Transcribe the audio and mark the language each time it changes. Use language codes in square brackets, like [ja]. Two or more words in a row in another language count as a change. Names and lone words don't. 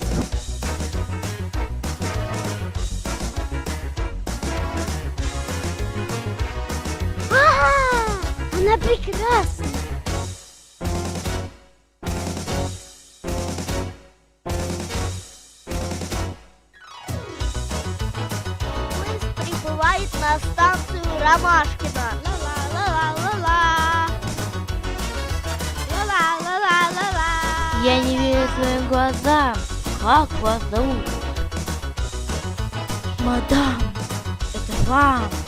[ru] Она прекрасна. Поезд прибывает на станцию Ромашкина. Ла-ла-ла-ла-ла-ла. Ла-ла-ла-ла-ла-ла. Я не верю своим глазам. Как вас зовут? Мадам, это вам.